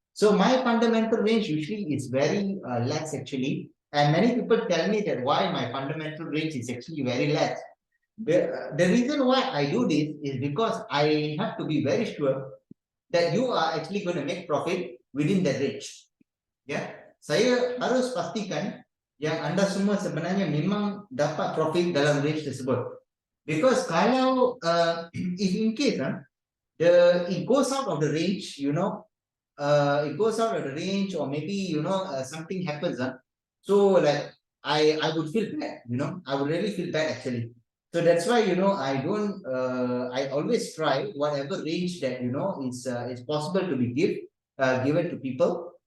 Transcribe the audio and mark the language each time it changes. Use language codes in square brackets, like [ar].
[en] So my fundamental range usually is very less, actually, and many people tell me that why my fundamental range is actually very less. The reason why I do this is because I have to be very sure that you are actually going to make profit within that range. [ms] Ya, saya harus pastikan yang anda semua sebenarnya memang dapat profit dalam range tersebut. [en] Because kalau if in case it goes out of the range, it goes out of the range, or maybe something happens, so like I would feel bad, I would really feel bad, actually. So that's why I don't I always try whatever range that is possible to be given to people.